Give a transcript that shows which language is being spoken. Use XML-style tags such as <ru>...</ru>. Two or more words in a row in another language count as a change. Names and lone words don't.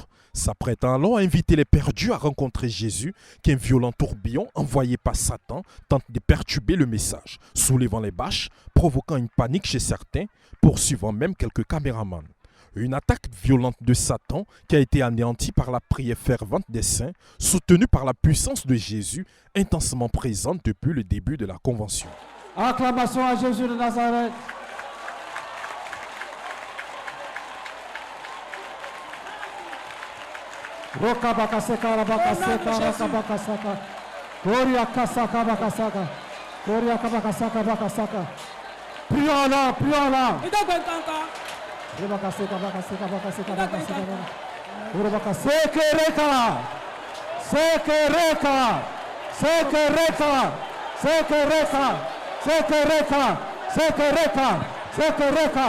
<fr>S'apprêtant alors à inviter les perdus à rencontrer Jésus, qu'un violent tourbillon envoyé par Satan tente de perturber le message, soulevant les bâches, provoquant une panique chez certains, poursuivant même quelques caméramans. Une attaque violente de Satan qui a été anéantie par la prière fervente des saints, soutenue par la puissance de Jésus, intensement présente depuis le début de la convention. Acclamation à Jésus de Nazareth. Roka bakaseka rabakaseka rakabakasaka. Gloria kasaka bakasaka. Gloria kabakasaka bakasaka. Prions là, prions là. Rebakaseka bakaseka bakaseka bakaseka. Rebakaseka reka. Sekereka. Sekereka. Sekereka. Sekereka. Sekereka. Sekereka.</fr>